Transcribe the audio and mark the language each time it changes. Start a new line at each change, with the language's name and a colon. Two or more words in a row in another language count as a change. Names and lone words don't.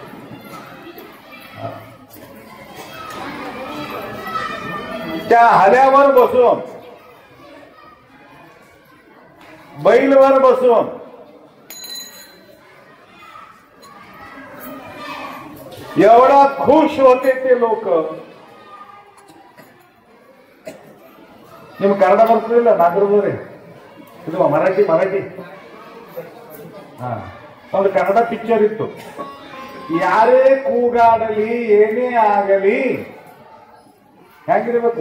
Marathi: त्या हल्यावर बसून, बैलवर बसून एवढा खुश होते ते लोक.
Kannada: ನೀವು ಕನ್ನಡ ಬರ್ತಿಲ್ಲ, ನಾಗರೂರೇ ಇದು ಮರಾಠಿ. ಒಂದು ಕನ್ನಡ ಪಿಕ್ಚರ್ ಇತ್ತು. ಯಾರೇ ಕೂಗಾಡಲಿ ಏನೇ ಆಗಲಿ ಹೇಗಿರ್ಬೇಕು?